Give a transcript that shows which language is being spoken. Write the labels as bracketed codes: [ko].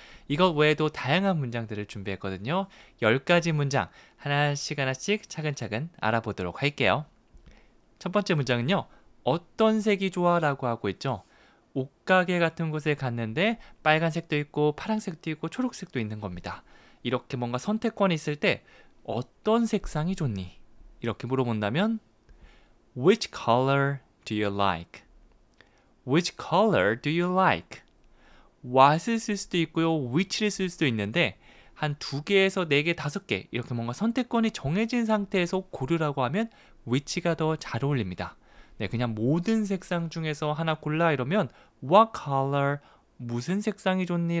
[ko] 이것 외에도 다양한 문장들을 준비했거든요. 10가지 문장 하나씩 차근차근 알아보도록 할게요. 첫 번째 문장은요. 어떤 색이 좋아? 라고 하고 있죠. 옷가게 같은 곳에 갔는데 빨간색도 있고 파란색도 있고 초록색도 있는 겁니다. 이렇게 뭔가 선택권이 있을 때 어떤 색상이 좋니? 이렇게 물어본다면 [en] Which color do you like? Which color do you like? [ko] what을 쓸 수도 있고요. which를 쓸 수도 있는데 한 2개에서 4개, 5개 이렇게 뭔가 선택권이 정해진 상태에서 고르라고 하면 which가 더 잘 어울립니다. 네, 그냥 모든 색상 중에서 하나 골라 이러면 [en] what color, [ko] 무슨 색상이 좋니?